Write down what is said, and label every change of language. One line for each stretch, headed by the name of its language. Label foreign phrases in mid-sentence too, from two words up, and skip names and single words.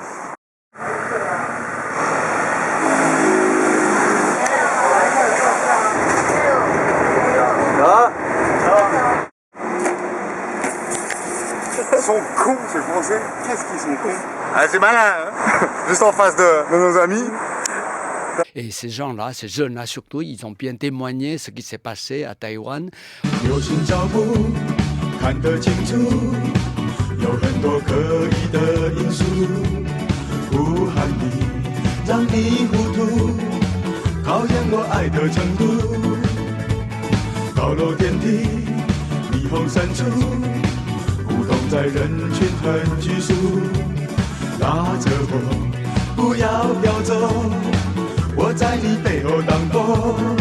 French: Ils sont cons ces Français. Qu'est-ce qu'ils sont cons. Ah c'est malin hein. Juste en face de nos amis. Et ces gens-là, ces jeunes-là surtout, ils ont bien témoigné ce qui s'est passé à Taïwan.
Chinese: 看得清楚，有很多可疑的因素，不喊你，让你糊涂，考验我爱的程度。高楼电梯，霓虹深处，不同在人群很拘束，拉着我，不要飘走，我在你背后挡风。